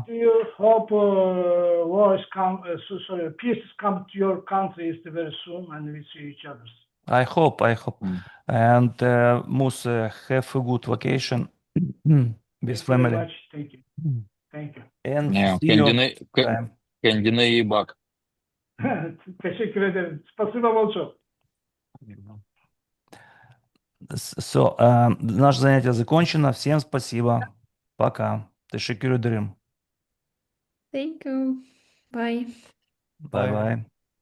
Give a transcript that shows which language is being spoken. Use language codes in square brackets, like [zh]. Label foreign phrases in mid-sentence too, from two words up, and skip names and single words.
[en] Do you hope peace come to your countries very soon and we see each other? I hope. Mm. And Musa, have a good vacation with Thank you very family. much. Thank you. Thank you. And Yeah, see you [tr] kendine, kendine iyi bak. Teşekkür ederim. [ru] Спасибо большое. So, наше занятие закончено. Всем спасибо. Пока. [tr] Teşekkür ederim. [en] Thank you. Bye. Bye bye.